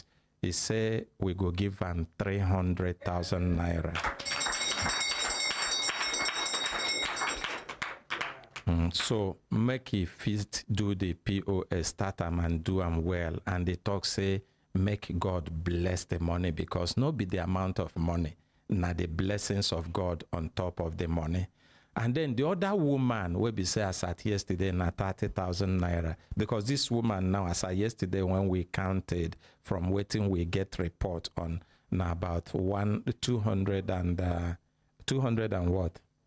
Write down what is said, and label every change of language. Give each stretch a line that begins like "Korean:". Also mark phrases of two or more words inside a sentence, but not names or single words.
Nigerian Pidgin: He say, we go give him 300,000 naira. So make he fit do the POS, start them and do them well. And they talk, say, make God bless the money, because no be the amount of money, na the blessings of God on top of the money. And then the other woman will be say, as at yesterday, na 30,000 naira. Because this woman now, as at yesterday, when we counted from waiting, we get report on now about 200 and what?